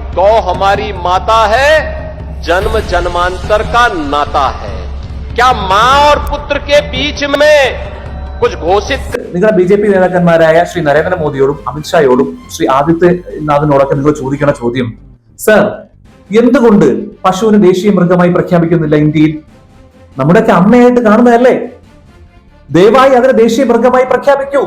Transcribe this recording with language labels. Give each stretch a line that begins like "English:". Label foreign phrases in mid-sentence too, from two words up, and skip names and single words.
Hindi: गौ हमारी माता है, जन्म जन्मांतर का नाता है। क्या मां और पुत्र के बीच में कुछ घोषित
Malayalam: നിങ്ങളുടെ BJP നേതാക്കന്മാരായ ശ്രീ നരേന്ദ്രമോദിയോടും അമിത്ഷായോടും ശ്രീ ആദിത്യനാഥിനോടൊക്കെ നിങ്ങൾ ചോദിക്കുന്ന ചോദ്യം, സർ എന്തുകൊണ്ട് പശുവിനെ ദേശീയ മൃഗമായി പ്രഖ്യാപിക്കുന്നില്ല ഇന്ത്യയിൽ? നമ്മുടെയൊക്കെ അമ്മയായിട്ട് കാണുന്നതല്ലേ? ദയവായി അതിനെ ദേശീയ മൃഗമായി പ്രഖ്യാപിക്കൂ.